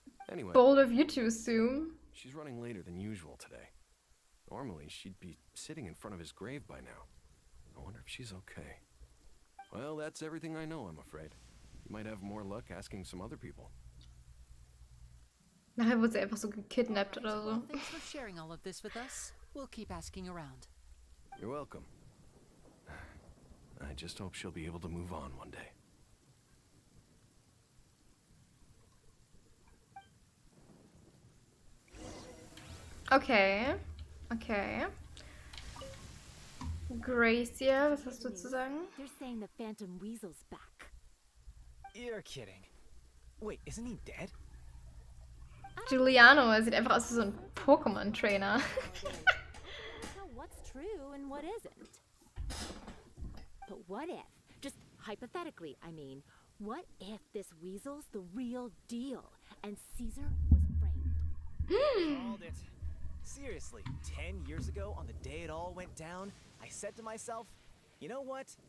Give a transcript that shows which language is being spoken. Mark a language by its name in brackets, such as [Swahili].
[English] Anyway, Bold of you to assume. she's running later than usual today. Normally, she'd be sitting in front of his grave by now. I wonder if she's okay. Well, that's everything I know, I'm afraid. You might have more luck asking some other people. [German] Nachher wurde sie einfach so gekidnappt oder so. [English] Well, thanks for sharing all of this with us. We'll keep asking around. You're welcome. I just hope she'll be able to move on one day. Okay. Okay. [German] Gracia, was hast du zu sagen? [English] They're saying the Phantom Weasel's back. You're kidding. Wait, isn't he dead? [German] Giuliano, er sieht einfach aus wie so ein Pokémon-Trainer. [English] So what's true and what isn't? But what if, just hypothetically, I mean, what if this weasel's the real deal and Caesar was framed? Called it. Seriously, 10 years ago, on the day it all went down, I said to myself, you know what?